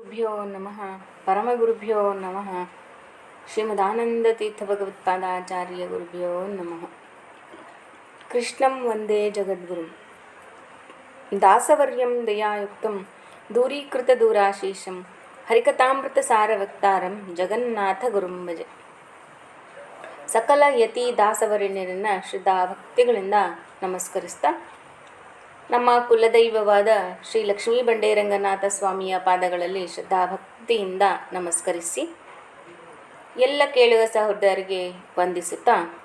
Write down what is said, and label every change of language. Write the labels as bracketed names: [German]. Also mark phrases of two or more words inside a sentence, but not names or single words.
[Sanskrit] ಗುರುಭ್ಯೋ ನಮಃ ಪರಮಗುರುಭ್ಯೋ ನಮಃ ಶ್ರೀಮದಾನಂದತೀರ್ಥ ಭಗವತ್ಪಾದಾಚಾರ್ಯ ಗುರುಭ್ಯೋ ನಮಃ. ಕೃಷ್ಣಂ ವಂದೇ ಜಗದ್ಗುರುಂ ದಾಸವರ್ಯಂ ದಯಾಯುಕ್ತಂ ದೂರೀಕೃತ ದೂರಾಶೀಷಂ ಹರಿಕಥಾಮೃತ ಸಾರವಕ್ತಾರಂ ಜಗನ್ನಾಥ ಗುರುಂ ಭಜೆ. [Kannada] ಸಕಲ ಯತಿ ದಾಸವರ್ಯರನ್ನ ಶ್ರದ್ಧಾ ಭಕ್ತಿಗಳಿಂದ ನಮಸ್ಕರಿಸ್ತಾ, ನಮ್ಮ ಕುಲದೈವವಾದ ಶ್ರೀ ಲಕ್ಷ್ಮೀ ಬಂಡೇರಂಗನಾಥ ಸ್ವಾಮಿಯ ಪಾದಗಳಲ್ಲಿ ಶ್ರದ್ಧಾಭಕ್ತಿಯಿಂದ ನಮಸ್ಕರಿಸಿ, ಎಲ್ಲ ಕೇಳುವ ಸಹೋದರರಿಗೆ ವಂದಿಸುತ್ತಾ,